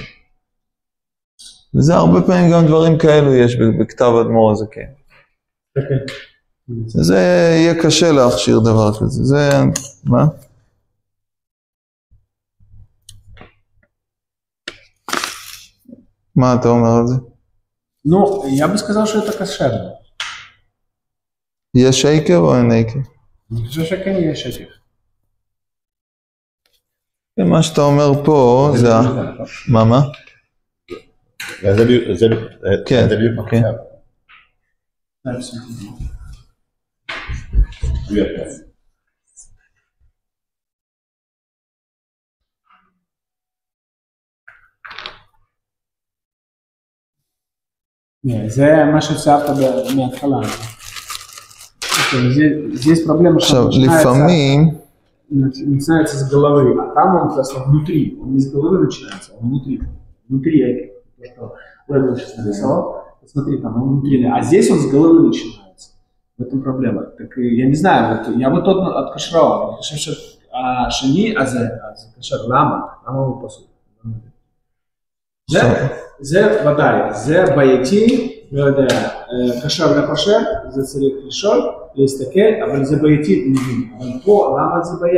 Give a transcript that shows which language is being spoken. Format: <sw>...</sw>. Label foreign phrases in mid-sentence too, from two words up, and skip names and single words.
<he>וזה הרבה פעמים גם דברים כאלו יש בכתב אדמו"ר הזה, כן. זה יהיה קשה להכשיר דבר כזה, זה, מה? מה אתה אומר על זה?</he> <ru>Ну, я бы сказал, что это кошерно.</ru> <he>יש עקב או אין עקב? אני חושב שכן יש עקב. מה שאתה אומר פה זה... מה? כן, אוקיי. זה מה שציירת מההתחלה.</he> <ru>Здесь проблема, что начинается с головы, а там он просто внутри, он не с головы начинается, он внутри то, что Лебен сейчас нарисовал, посмотри, там он внутри, а здесь он с головы начинается, в этом проблема. Так я не знаю, вот, я бы тот откашировал, я</ru> <he>хושב שהשני, אז קשר, למה הוא פסול? זה ודאי, זה בעייתי, לא יודע, קשר לפרשן, זה צריך לשאול, להסתכל, אבל זה בעייתי, אבל פה, למה זה בעיה?</he>